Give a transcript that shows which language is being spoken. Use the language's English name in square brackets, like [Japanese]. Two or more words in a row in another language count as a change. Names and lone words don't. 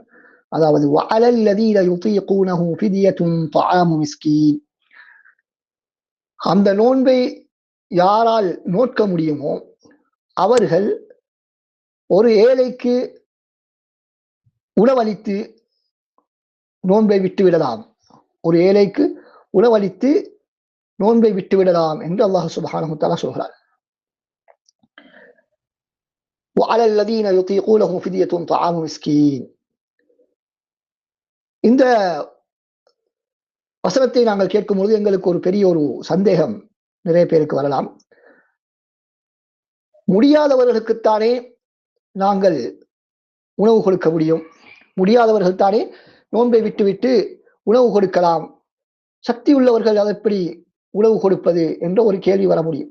[Tamil] அதாவது [Arabic] وعلى الذين يطيقونه فدية طعام مسكين, [Tamil] அந்த நோன்பை யாரால் நோக்க முடியுமோ அவர்கள் ஒரு ஏழைக்கு உணவளித்து நோன்பை விட்டுவிடலாம், ஒரு ஏழைக்கு உணவளித்து நோன்பை விட்டுவிடலாம் என்று அல்லாஹ் [Arabic] سبحانه تعالى [Tamil] சொல்கிறார். [Arabic] وعلى الذين يطيقونه فدية طعام مسكين. [Tamil] இந்த வசனத்தை நாங்கள் கேட்கும் பொழுது எங்களுக்கு ஒரு பெரிய ஒரு சந்தேகம் நிறைய பேருக்கு வரலாம். முடியாதவர்களுக்குத்தானே நாங்கள் உணவு கொடுக்க முடியும், முடியாதவர்கள் தானே நோன்பை விட்டுவிட்டு உணவு கொடுக்கலாம், சக்தி உள்ளவர்கள் அதை எப்படி உணவு கொடுப்பது என்ற ஒரு கேள்வி வர முடியும்.